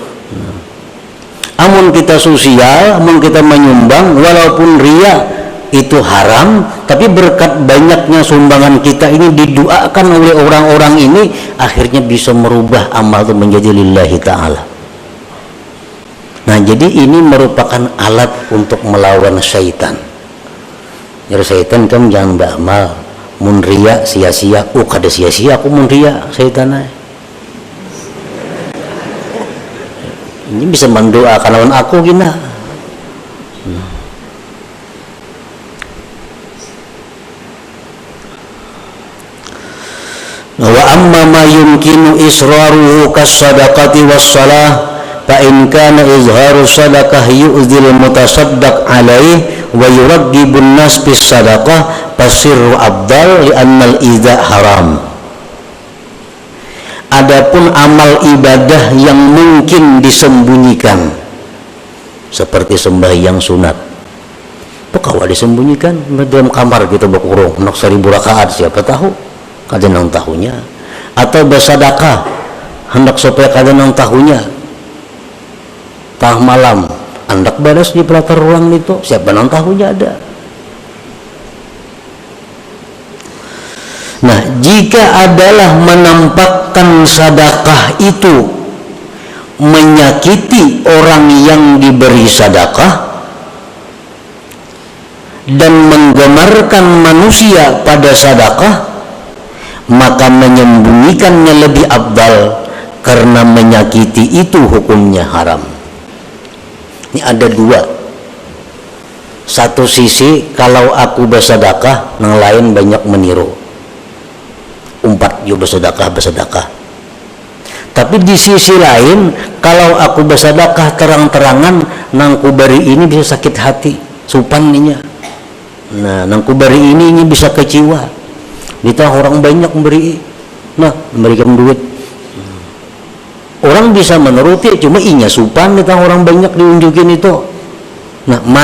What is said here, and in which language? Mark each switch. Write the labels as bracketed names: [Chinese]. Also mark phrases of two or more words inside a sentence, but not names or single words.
[Banjar] Amun kita sosial, amun kita menyumbang, walaupun riya itu haram, tapi berkat banyaknya sumbangan kita ini didoakan oleh orang-orang ini, akhirnya bisa merubah amal itu menjadi [Arabic] لله تعالى. [Banjar] Nah, jadi ini merupakan alat untuk melawan syaitan. Jadi syaitan kan jangan beramal, mun riya sia-sia, kada sia-sia aku mun riya syaitan. Ini bisa mendoakan lawan aku gina. [Arabic] وأما ما يمكن إسراره كالصدقة والصلاة فإن كان إظهار الصدقة يؤذي المتصدق عليه ويرغب الناس بالصدقة فالسر أفضل لأن الإيذاء حرام. [Banjar] Adapun amal ibadah yang mungkin disembunyikan seperti sembahyang sunat, pekawa disembunyikan dalam kamar kita berkurung nak 1000 rakaat, siapa tahu kada nang tahunya. Atau bersedekah hendak supaya kada nang tahunya, tah malam hendak balas di pelatar ruang itu, siapa nang tahunya ada. Nah, [Indonesian] jika adalah menampakkan sedekah itu menyakiti orang yang diberi sedekah dan menggemarkan manusia pada sedekah, maka menyembunyikannya lebih afdal karena menyakiti itu hukumnya haram. Ini ada dua. Satu sisi kalau aku bersedekah, yang lain banyak meniru. [Banjar] Umpat yo bersedekah. Tapi di sisi lain, kalau aku bersedekah terang-terangan, nang ku beri ini bisa sakit hati, supaninya. Nah, nang ku beri ini bisa kecewa. Kita orang banyak memberi, nah memberikan duit. Orang bisa menuruti, cuma inya supan kita orang banyak diunjukin itu.